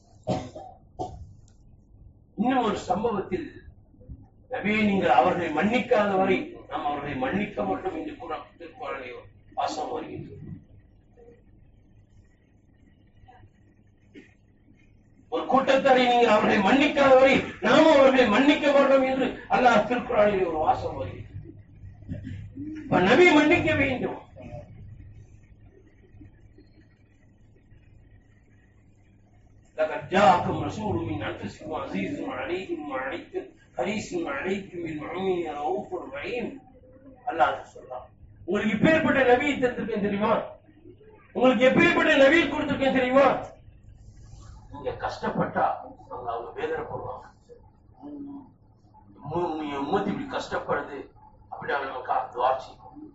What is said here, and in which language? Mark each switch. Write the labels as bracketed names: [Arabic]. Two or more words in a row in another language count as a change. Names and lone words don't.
[Tamil] இன்னும் ஒரு சம்பவத்தில் நபியை நீங்கள் அவர்களை மன்னிக்காத வரை நாம் அவர்களை மன்னிக்க மாட்டோம் என்று கூட திருக்குறளை வாசம் வருகின்றது. ஒரு கூட்டத்தாரை நீங்கள் அவர்களை மன்னிக்காத வரை நாமும் அவர்களை மன்னிக்க மாட்டோம் என்று அல்லாஹ் திருக்குறளில் ஒரு வாசம் வருகின்றது. நபி மன்னிக்க வேண்டும். [Arabic] لقد جاءكم رسول من أنفسكم عزيز عليكم ما عنتم حريص عليكم بالمؤمنين رؤوف رحيم. [Tamil] அல்லாஹ் சொல்றான், உங்களுக்கு எப்பேற்பட்ட நபியை தந்திருக்கேன் தெரியுமா? உங்களுக்கு எப்பேற்பட்ட நபியை கொடுத்திருக்கேன் தெரியுமா? நீங்க கஷ்டப்பட்டா அவங்க வேதனைப்படுவாங்க. உம்மத்து இப்படி கஷ்டப்படுது அப்படி நமக்கு துஆ செய்யும்.